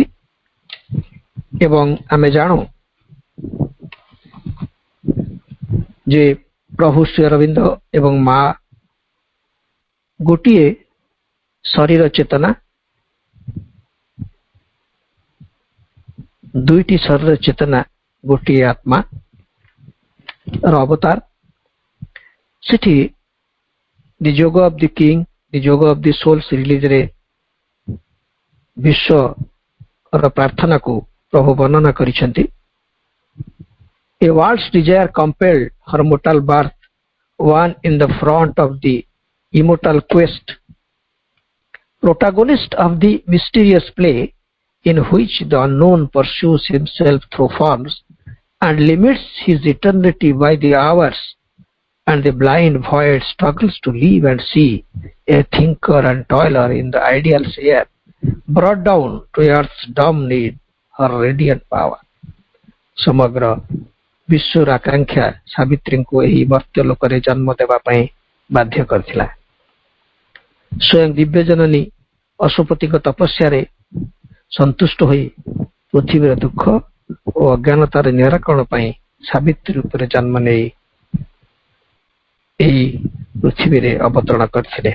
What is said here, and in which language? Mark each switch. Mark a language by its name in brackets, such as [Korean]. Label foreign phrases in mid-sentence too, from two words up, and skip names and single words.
[Odia] ଏବଂ ଆମେ ଜାଣୁ ଯେ ପ୍ରଭୁ ଶ୍ରୀ ଅରବିନ୍ଦ ଏବଂ ମା ଗୋଟିଏ ଶରୀର ଚେତନା, ଦୁଇଟି ଶରୀର ଚେତନା, ଗୋଟିଏ ଆତ୍ମା ର ଅବତାର। ସେଠି ଦି ଯୋଗ ଅଫ ଦି କିଙ୍ଗ, ଦି ଯୋଗ ଅଫ ଦି ସୋଲ୍ସ ରିଲିଜରେ ବିଶ୍ୱର ପ୍ରାର୍ଥନାକୁ ପ୍ରଭୁ ବର୍ଣ୍ଣନା କରିଛନ୍ତି। [English] A world's desire compelled her mortal birth, one in the front of the immortal quest, protagonist of the mysterious play in which the unknown pursues himself through forms and limits his eternity by the hours, and the blind void struggles to live and see, a thinker and toiler in the ideal sphere, brought down to earth's dumb need her radiant power. [Odia] ସମଗ୍ର ବିଶ୍ୱର ଆକାଂକ୍ଷା सावित्रीଙ୍କୁ ଏହି ମର୍ତ୍ତ୍ୟ ଲୋକରେ ଜନ୍ମ ଦେବା ପାଇଁ ବାଧ୍ୟ କରିଥିଲା। ସ୍ୱୟଂ ଦିବ୍ୟ ଜନନୀ ଅଶ୍ୱପତିଙ୍କ ତପସ୍ୟାରେ ସନ୍ତୁଷ୍ଟ ହୋଇ ପୃଥିବୀର ଦୁଃଖ ଓ ଅଜ୍ଞାନତାର ନିରାକରଣ ପାଇଁ ସାବିତ୍ରୀ ରୂପରେ ଜନ୍ମ ନେଇ ଏହି ପୃଥିବୀରେ ଅବତରଣ କରିଥିଲେ।